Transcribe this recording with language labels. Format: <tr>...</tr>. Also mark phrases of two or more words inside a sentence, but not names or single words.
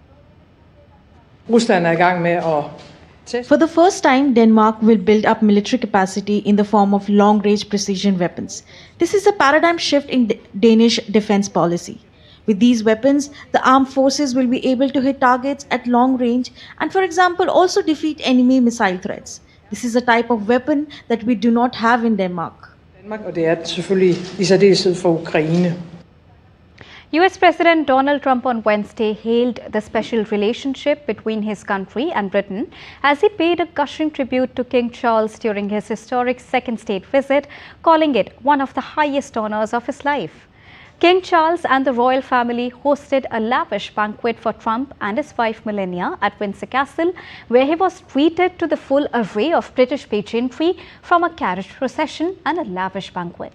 <en>For the first time, Denmark will build up military capacity in the form of long-range precision weapons. This is a paradigm shift in Danish defense policy. With these weapons, the armed forces will be able to hit targets at long range and, for example, also defeat enemy missile threats. This is a type of weapon that we do not have in Denmark.</en> <da>Og det er det selvfølgelig i særdeleshed for Ukraine.</da> <en>US President Donald Trump on Wednesday hailed the special relationship between his country and Britain as he paid a gushing tribute to King Charles during his historic second state visit, calling it one of the highest honors of his life. King Charles and the royal family hosted a lavish banquet for Trump and his wife Melania at Windsor Castle, where he was treated to the full array of British pageantry, from a carriage procession and a lavish banquet.</en>